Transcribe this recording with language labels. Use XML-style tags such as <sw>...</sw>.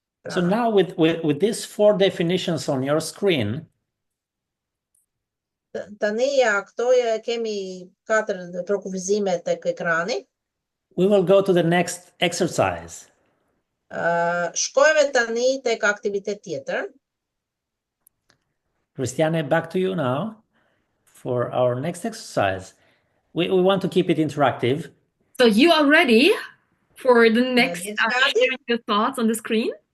<en>So now with these four definitions on your screen,</en> <sq>Tani këto kemi 4 trokufizime tek ekrani.</sq> <en>we will go to the next exercise.</en> <sq>Shkojme tani tek aktivitet tjetër.</sq> <en>Christiane, back to you now for our next exercise. We want to keep it interactive. So you are ready for the next Yes, sharing your thoughts on the screen?</en>